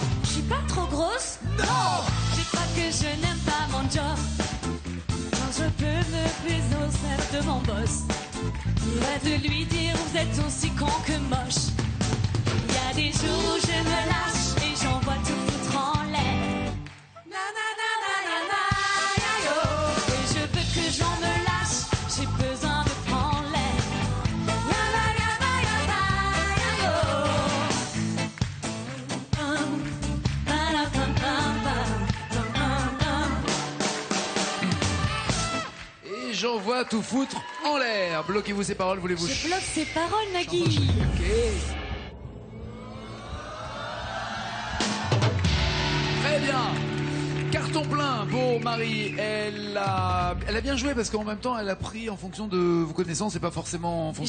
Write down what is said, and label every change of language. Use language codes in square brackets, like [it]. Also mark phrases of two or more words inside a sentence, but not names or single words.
[fr] Je suis pas trop grosse? Non! C'est pas que je n'aime pas mon job, quand je peux ne plus oser de mon boss. Il va de lui dire vous êtes aussi con que moche. Il y a des jours où je me lâche et j'envoie tout foutre en l'air. Na na na na na na ya yo. Et je veux que j'en me lâche, j'ai besoin de prendre l'air. Ya la ya la ya la ya yo. Ba la ba ba ba. Et j'envoie tout foutre en l'air. Bloquez-vous ces paroles, voulez-vous? Je bloque ces paroles, Nagui. Ok. Très bien. Carton plein pour Marie. Elle a bien joué parce qu'en même temps, elle a pris en fonction de vos connaissances et pas forcément en fonction